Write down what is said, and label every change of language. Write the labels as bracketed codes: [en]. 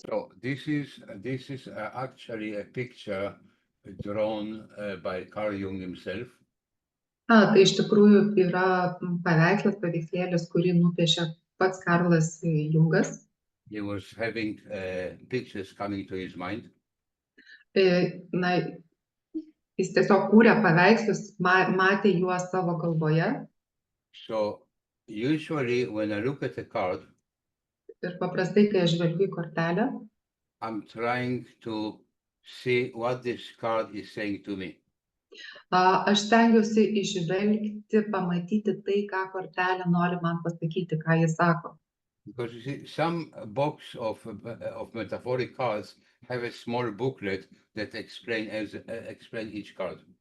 [en] So this is actually a picture drawn by Carl Jung himself. [lt] Tai iš tikrųjų yra paveikslėlis, kurį nupiešė pats Karlas Jungas. [en] He was having pictures coming to his mind. [lt] Jis tiesiog kūrė paveikslus, matė juos savo galvoje. [en] So usually when I look at a card, [lt] ir paprastai, kai aš žvelgiu į kortelę, [en] I'm trying to see what this card is saying to me. [lt] Aš stengiuosi išvelgti, pamatyti tai, ką kortelė nori man pasakyti, ką jis sako. [en] Because you see, some box of metaphoric cards have a small booklet that explain each card.